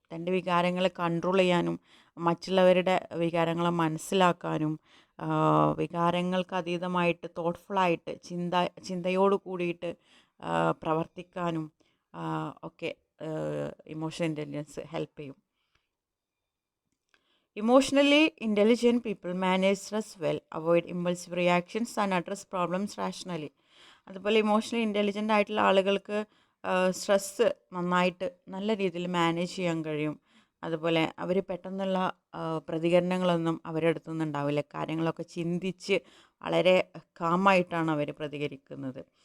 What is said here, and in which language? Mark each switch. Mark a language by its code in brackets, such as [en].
[ml] തൻ്റെ വികാരങ്ങളെ കൺട്രോൾ ചെയ്യാനും മറ്റുള്ളവരുടെ വികാരങ്ങളെ മനസ്സിലാക്കാനും വികാരങ്ങൾക്ക് അതീതമായിട്ട് തോട്ട്ഫുള്ളായിട്ട് ചിന്തയോട് കൂടിയിട്ട് പ്രവർത്തിക്കാനും ഒക്കെ ഇമോഷണൽ ഇൻ്റലിജൻസ് ഹെൽപ്പ് ചെയ്യും. [en] Emotionally intelligent people manage stress well, avoid impulsive reactions and address problems rationally. [ml] അതുപോലെ ഇമോഷണലി ഇൻ്റലിജൻ്റ് ആയിട്ടുള്ള ആളുകൾക്ക് സ്ട്രെസ്സ് നന്നായിട്ട് നല്ല രീതിയിൽ മാനേജ് ചെയ്യാൻ കഴിയും. അതുപോലെ അവർ പെട്ടെന്നുള്ള പ്രതികരണങ്ങളൊന്നും അവരുടെ അടുത്തുനിന്ന് ഉണ്ടാവില്ല. കാര്യങ്ങളൊക്കെ ചിന്തിച്ച് വളരെ കാമായിട്ടാണ് അവർ പ്രതികരിക്കുന്നത്.